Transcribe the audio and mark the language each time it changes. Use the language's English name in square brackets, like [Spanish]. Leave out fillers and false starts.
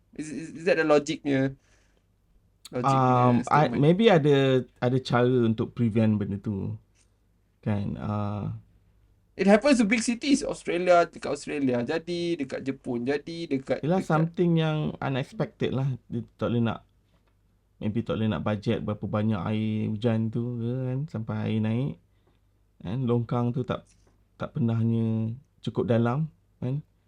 [English] Is that the logic punya statement? [Malay] Maybe ada cara untuk prevent benda tu. Kan? [English] It happens to big cities. [Malay] Dekat Australia jadi, dekat Jepun jadi, Ialah something yang unexpected lah. Dia tak boleh nak, maybe tak boleh nak budget berapa banyak air hujan tu ke kan, sampai air naik. Kan? Longkang tu tak pernahnya cukup dalam. Kan?